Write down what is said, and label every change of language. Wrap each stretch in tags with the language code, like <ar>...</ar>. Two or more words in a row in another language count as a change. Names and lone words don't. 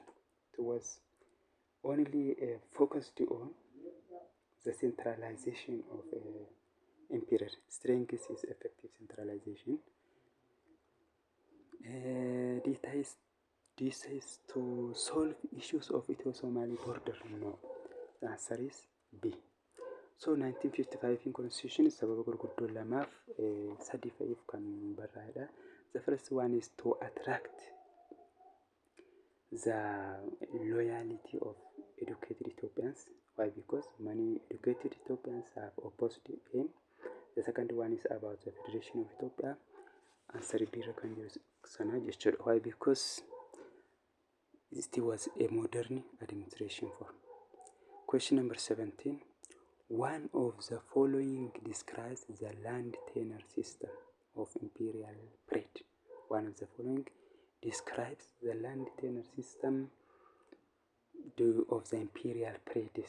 <en>It was only focused on the centralization of emperor. Strength is effective centralization. This is to solve issues of Ethio-Somali border. No, the answer is B. So 1955 in constitution</en> <om>sababa gurguddoo lamaaf sadii fa'iif kan barraa'edha.</om> <en>The first one is to attract the loyalty of educated Ethiopians. Why? Because many educated Ethiopians have opposed him. The second one is about the Federation of Ethiopia.</en> <om>Answer B kan jiru sana jechuudha.</om> <en>Why? Because it was a modern administration form. Question number 17. One of the following describes the land tenure system of imperial period. One of the following describes the land tenure system of the imperial period.</en>